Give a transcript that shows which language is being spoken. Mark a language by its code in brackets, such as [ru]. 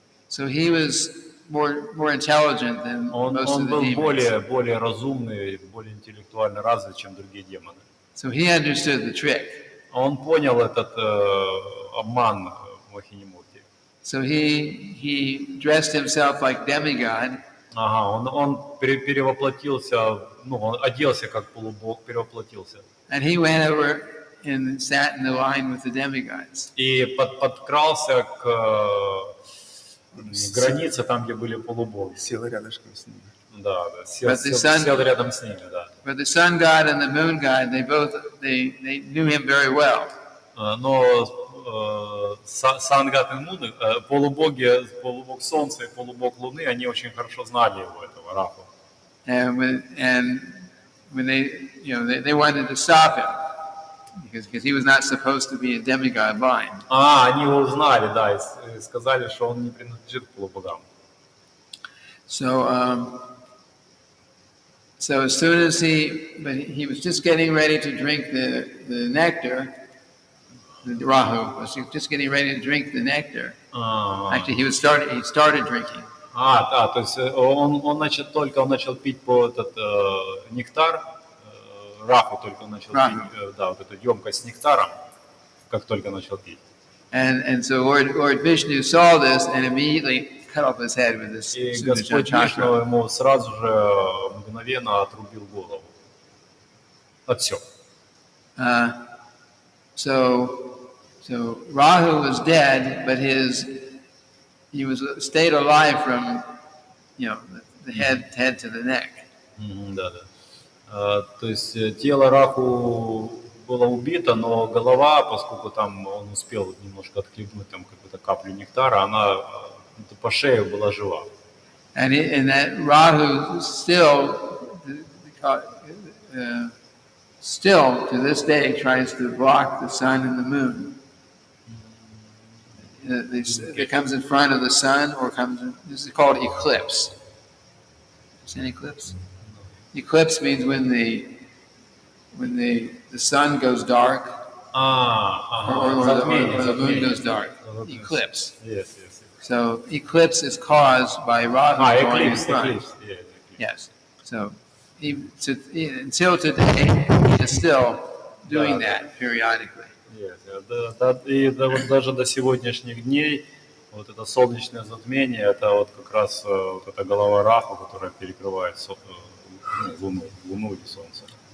[en] So he was more intelligent than [ru] Он [en] most of the [ru] был [en] demons. [ru] более разумный, более интеллектуально развит, чем другие демоны. [en] So he understood the trick. [ru] Он понял этот обман Мохини Мурти. [en] So he dressed himself like demigod. [ru] Ага, он перевоплотился, ну, он оделся как полубог, перевоплотился. [en] And he went over and sat in the line with the demigods. [ru] И подкрался к границе, там, где были полубоги. Села рядышком с ними. Да, сел рядом с ними, да. [en] But the sun god and the moon god, they knew him very well. [ru] Но Сангат и Муны, полубог Солнца и полубог Луны, они очень хорошо знали его, этого Раху. [en] And when they wanted to stop him because he was not supposed to be a demigod line. [ru] Они его узнали, да, и сказали, что он не принадлежит к полубогам. [en] So as soon as he was just getting ready to drink the nectar, the Rahu was just getting ready to drink the nectar. Actually, he started drinking. [ru] Да, то есть он начал пить этот нектар, Раху только начал пить, да, вот эту емкость с нектаром, как только начал пить. [en] And so Lord Vishnu saw this and immediately cut off his head with this [ru] И Господь Вишну ему сразу же мгновенно отрубил голову. От всего. [en] So Rahu was dead, but he stayed alive from the head to the neck. [ru] Да. То есть тело Раху было убито, но голова, поскольку там он успел немножко отхлебнуть там какую-то каплю нектара, она по шею была жива. [en] And that Rahu still to this day tries to block the sun and the moon. It comes in front of the sun or this is called eclipse. Is an eclipse? Eclipse means when the sun goes dark or the moon goes dark. Eclipse. Yes. So eclipse is caused by Rahu going in front. Eclipse. Yes. So until today, he is still doing that periodically. [ru] И вот даже до сегодняшних дней вот это солнечное затмение, это вот как раз вот эта голова Раху, которая перекрывает Луну и Солнце.